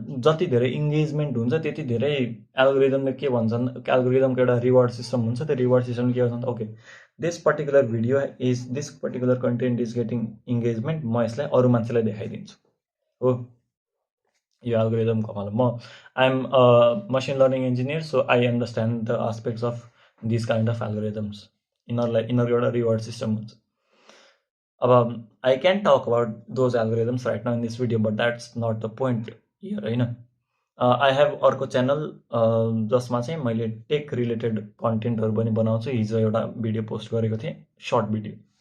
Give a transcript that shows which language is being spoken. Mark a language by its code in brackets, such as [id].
[ne] जति धेरै इङ्गेजमेन्ट हुन्छ त्यति धेरै एल्गोरिदमले के भन्छन्, एल्गोरिदमको एउटा रिवार्ड सिस्टम हुन्छ, त्यो रिवार्ड सिस्टमले के भन्छ, [en] okay this particular video is this particular content is getting engagement, [ne] म यसलाई अरू मान्छेलाई देखाइदिन्छु हो। यो एल्गोरिदम कमाल। [en] म I am machine learning engineer, so I understand the aspects of this kind of algorithms. [ne] यिनीहरूको एउटा रिवार्ड सिस्टम हुन्छ। [en] अब I can talk about those algorithms right now in this video, but that's not the point here होइन। [ne] I have अर्को channel जसमा चाहिँ मैले tech related कन्टेन्टहरू पनि बनाउँछु। हिजो एउटा भिडियो पोस्ट गरेको थिएँ, सर्ट भिडियो।